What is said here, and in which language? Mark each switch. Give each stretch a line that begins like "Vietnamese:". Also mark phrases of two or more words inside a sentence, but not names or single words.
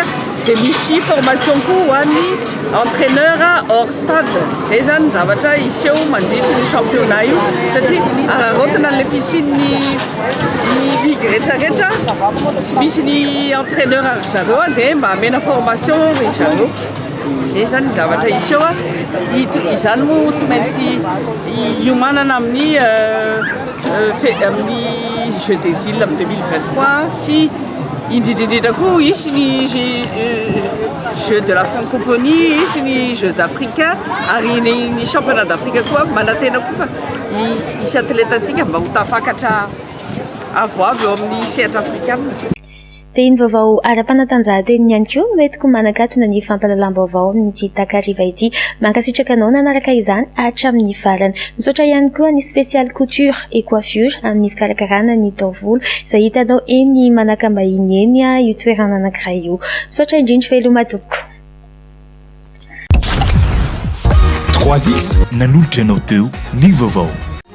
Malagasy: dia misy formation koa ho an'ny
French: entraîneur hors stade
Malagasy: zay zany zavatra iseho mandritry ny championnat io satria ararotina le fisian'ny ligue rehetrarehetra sy misy ny entraîneur ary zareo dia mba amena formation ry zareo zay zany zavatra iseho izany moa tsy maintsy iomanana amin'ny Jeux des îles en 2023 si indrindrindrindra koa isy ny Jeux de la francophonie isy ny Jeux africains ary ny championnat d'Afrique koa manantena koa fa isy atletantsika mba ho tafakatra avoavy eo amin'ny sehatra afrikana dia iny vaovao ara-panatanjahan-teny ihany koa no entiko manakatona ny fampalalam-baovao amin'ity takariva ity mankasitraka anao nanaraka izany hatramin'ny farany misaotra ihany koa ny spécial couture et coiffure amin'ny fikarakarana ny taovolo izay hitanao eny manakambahiny eny io toerana anankiray io misaotra indrindra felomadoko 3X nanolotra anao teo ny vaovao